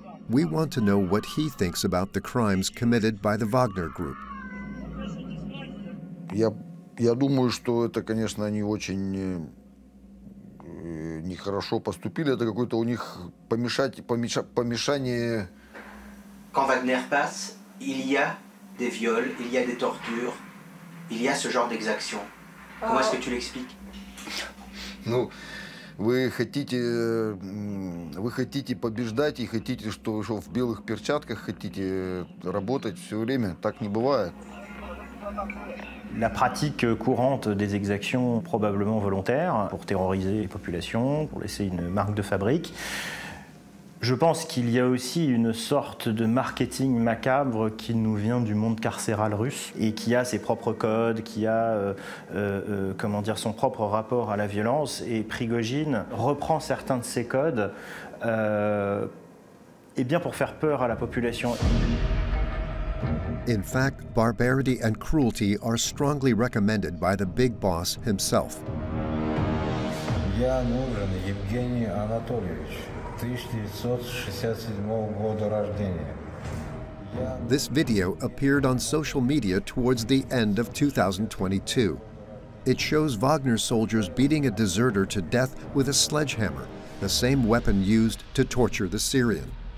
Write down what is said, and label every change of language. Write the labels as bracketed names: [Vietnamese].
[English] We want to know what he thinks about the crimes committed by the Wagner Group. [Russian] Я думаю, что это, конечно, они очень нехорошо поступили. Это какое-то у них помешание. [French] Quand Wagner passe, il y a des viols, il y a des tortures, il y a ce genre d'exactions. Comment est-ce que tu l'expliques? [Russian] Ну, вы хотите побеждать и хотите, что в белых перчатках хотите работать все время. Так не бывает. [French] La pratique courante des exactions probablement volontaires pour terroriser les populations, pour laisser une marque de fabrique. Je pense qu'il y a aussi une sorte de marketing macabre qui nous vient du monde carcéral russe et qui a ses propres codes, qui a comment dire, son propre rapport à la violence. Et Prigozhin reprend certains de ces codes et bien pour faire peur à la population. [English] In fact, barbarity and cruelty are strongly recommended by the big boss himself. [Russian] Я нужен Евгений Анатольевич, 1967 года рождения. [English] This video appeared on social media towards the end of 2022. It shows Wagner soldiers beating a deserter to death with a sledgehammer, the same weapon used to torture the Syrian.